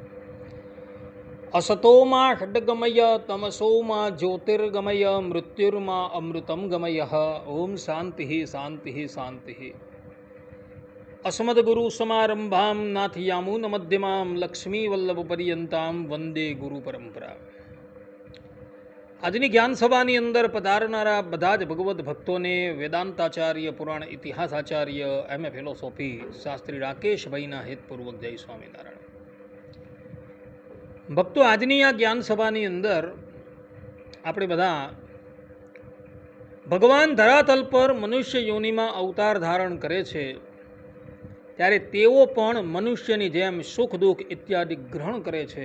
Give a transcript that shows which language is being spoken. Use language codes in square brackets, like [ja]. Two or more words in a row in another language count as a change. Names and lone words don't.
[sa] असतो मा खड्गमय तमसो मा ज्योतिर्गमय मृत्युर्मा अमृतं गमयः। ओम शांति शांति शांति। अस्मद्गुरुसमारम्भां नाथयामुनमध्यमां लक्ष्मीवल्लभपर्यन्तां वंदे गुरुपरंपरा। [gu] આજની જ્ઞાન સભાની અંદર પધારનારા બધા જ ભગવદ્ ભક્તોને વેદાંતાચાર્ય, પુરાણ ઇતિહાસાચાર્ય, એમ એ ફિલોસોફી શાસ્ત્રી રાકેશભાઈના હેતપૂર્વક જય સ્વામિનારાયણ. ભક્તો, આજની આ જ્ઞાન સભાની અંદર આપણે બધા ભગવાન ધરાતલ પર મનુષ્ય યોનિમાં અવતાર ધારણ કરે છે ત્યારે તેઓ પણ મનુષ્યની જેમ સુખ દુઃખ ઇત્યાદિ ગ્રહણ કરે છે.